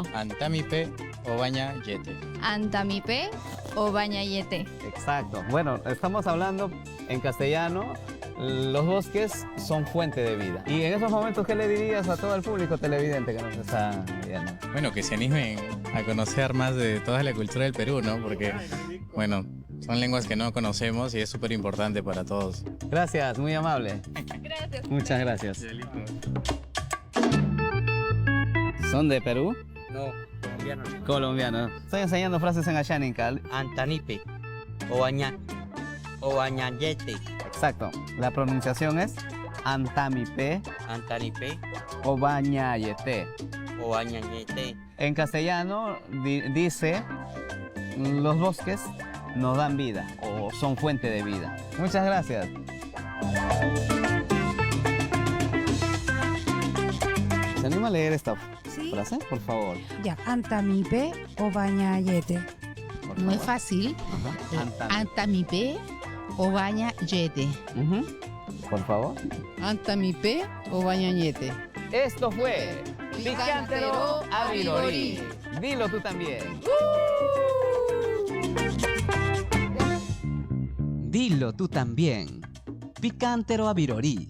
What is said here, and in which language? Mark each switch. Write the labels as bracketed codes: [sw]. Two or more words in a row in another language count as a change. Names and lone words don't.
[cni] Antamipe obaña yete. Antamipe o bañayete. [es] Exacto. Bueno, estamos hablando en castellano. Los bosques son fuente de vida. Y en esos momentos, ¿qué le dirías a todo el público televidente que nos está viendo? Bueno, que se animen a conocer más de toda la cultura del Perú, ¿no? Porque, bueno, son lenguas que no conocemos y es súper importante para todos. Gracias, muy amable. Gracias. Muchas gracias. ¿Son de Perú? No, colombiano. Colombiano. Estoy enseñando frases en Ashánica. [cni] Antanipe, obañayete, [es] Exacto. La pronunciación es Antamipe [cni] antanipe, Obañayete. obañayete. [es] En castellano dice, los bosques nos dan vida o son fuente de vida. Muchas gracias. ¿Se anima a leer esta Sí. frase, por favor? [cni] Ya, Antamipe o Bañayete. [es] Por Muy favor. fácil. [cni] Antami. Antamipe o Bañayete. [es] Ujú. Por favor. [cni] Antamipe o Bañayete. [es] Esto fue [cni] Picantero [es] Avirori. Dilo tú también. Dilo tú también. [cni] Picantero Avirori.